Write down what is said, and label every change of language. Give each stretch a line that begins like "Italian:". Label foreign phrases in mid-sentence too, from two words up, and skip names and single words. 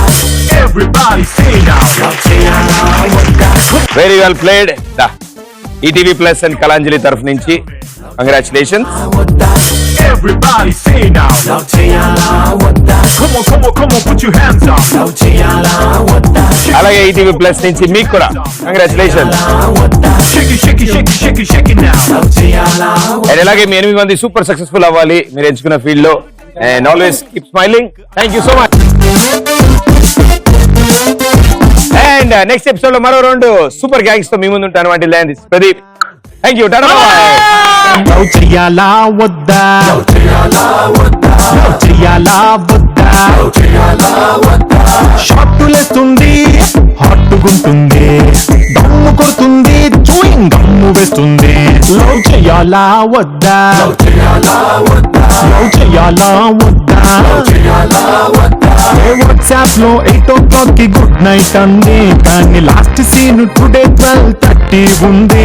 English: Everybody say now, love
Telugu: చెయ్యాలా వద్దా.
English: very well played.
Telugu: ఈటీవీ ప్లస్ అండ్ కళాంజలి తరఫు నుంచి కంగ్రాచులేషన్స్.
English: Everybody say now, love
Telugu: చెయ్యాలా వద్దా.
English: Come on, put your hands up.
Telugu: love చెయ్యాలా వద్దా. అలాగే ఈటీవీ ప్లస్ నుంచి మీకు కూడా కంగ్రాచులేషన్స్.
English: Shake it now. love
Telugu: చెయ్యాలా వద్దా. అండ్ అలాగే మీ 8 మంది
English: super successful
Telugu: అవ్వాలి మీరు ఎంచుకున్న ఫీల్డ్ లో.
English: And always keep smiling. Thank you so much. And and next episode
Telugu: లో మరో 2
English: super gangs
Telugu: తో మీ ముందు ఉంటాను. అంటే ల్యాండ్ ప్రదీప్.
English: thank you.
Telugu: లవ్ చెయ్యాలా వద్దా లవ్ చెయ్యాలా వద్దా షార్టులేస్తుంది హాట్టుగుంటుంది దమ్ము కొడుతుంది
English: chewing gum
Telugu: వేస్తుంది లవ్ చెయ్యాలా వద్దా లవ్ చెయ్యాలా వద్దా వాట్సాప్ లో 8 o'clock కి
English: good night
Telugu: అంది కానీ
English: last seen today
Telugu: 12:30 ఉంది.